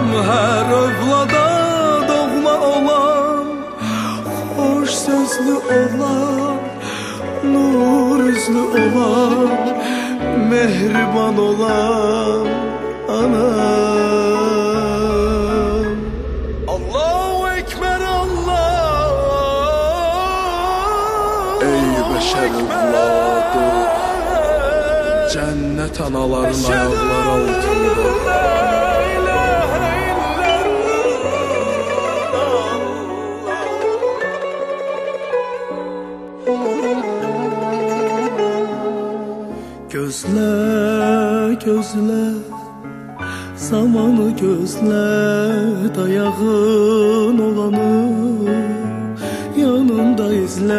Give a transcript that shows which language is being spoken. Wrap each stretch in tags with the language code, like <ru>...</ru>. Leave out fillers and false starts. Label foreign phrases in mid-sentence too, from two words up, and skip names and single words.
<az>Hər övlada doğma olan, xoş sözlü olan, nur üzlü olan, mehriban olan anam.</az> <ar>الله أكبر الله.</ar> <tr>Ey beşer evladı, cennet anaların ayakları altında. Gözle, gözle, zamanı gözle, dayağın olanı yanında izle.</tr>